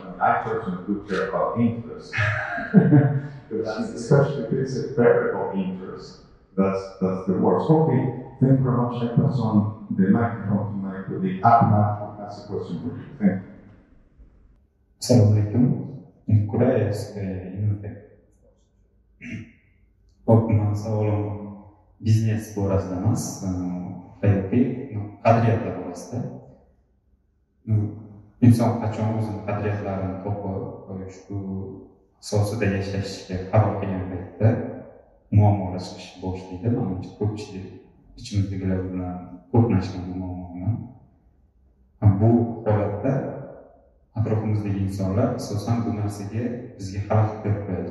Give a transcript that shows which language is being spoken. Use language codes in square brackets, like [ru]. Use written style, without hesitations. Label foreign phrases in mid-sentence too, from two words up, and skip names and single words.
[en] I personally do care about interest, especially if it's a variable interest. That's the worst. Okay, thank you very much. I pass on the microphone to my colleague Ahmad to ask a question for you. Thank you. [kk] Assalamualaikum. [en] Could I ask [kk] сауалым бизнес борасында эмас, баягы кадрията борасында. [uz] inson qachon o'zini qadriyatlarini topib shu asosida yashashga qaror qilgan paytda muammolar chiqishni boshlaydi. Manimcha ko'pchilik ichimizdagilar bilan to'qnashgan bu muammo bilan. Bu holatda atrofimizdagi insonlar asosan bu narsaga bizga xalaqit berib qo'yadi.